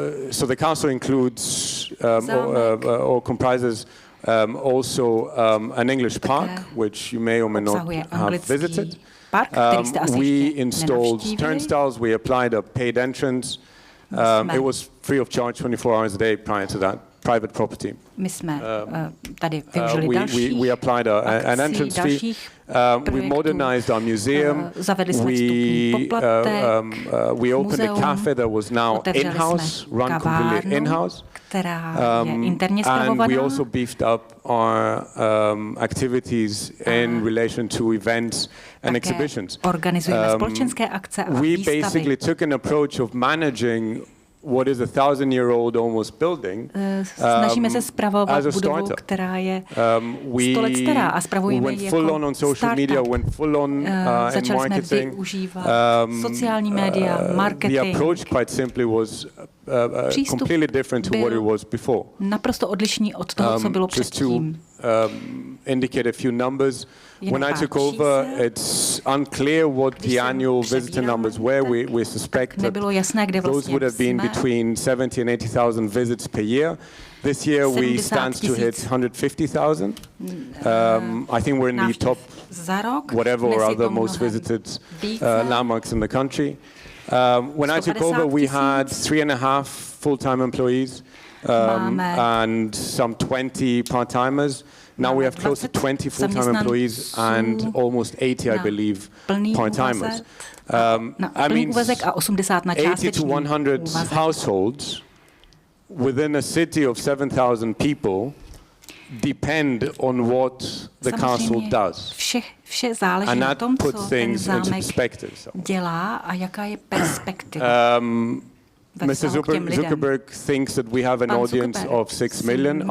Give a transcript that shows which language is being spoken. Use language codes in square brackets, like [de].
[en] So the council includes or comprises also an English park, which you may or may not have visited. We installed turnstiles. We applied a paid entrance. It was free of charge 24 hours a day prior to that. Private property. [cs] My jsme tady využili další [en] we applied an entrance fee. We modernized our museum. [cs] Zavedli jsme vstupní poplatek. [en] We opened a cafe that was now in-house, run completely in-house. [cs] Která je interně spravovaná. [en] And we also beefed up our activities in relation to events and exhibitions. [cs] Organizujeme společenské akce a výstavy. [en] We basically took an approach of managing what is a 1,000-year-old almost building. [cs] Snažíme se spravovat budovu, která je 100 let stará, a spravujeme ji jako startup. Začali jsme využívat sociální média, marketing. [en] The approach quite simply was completely different to what it was before. [cs] Naprosto odlišný od toho, co bylo předtím. [en] Indicate a few numbers. When I took over, it's unclear what the annual visitor numbers were. We suspect that those would have been between 70 and 80,000 visits per year. This year we stand to hit 150,000. I think we're in the top whatever or other most visited landmarks in the country. When I took over, we had 3.5 full-time employees and some 20 part-timers. Now we have close to 20 full-time employees and almost 80, I believe, part-timers. I mean, 80 to 100 households within a city of 7,000 people depend on what the council does. [cs] Vše záleží na tom, co ten zámek dělá a jaká je perspektiva. [en] Mr. Zuckerberg thinks that we have an audience of 6 million.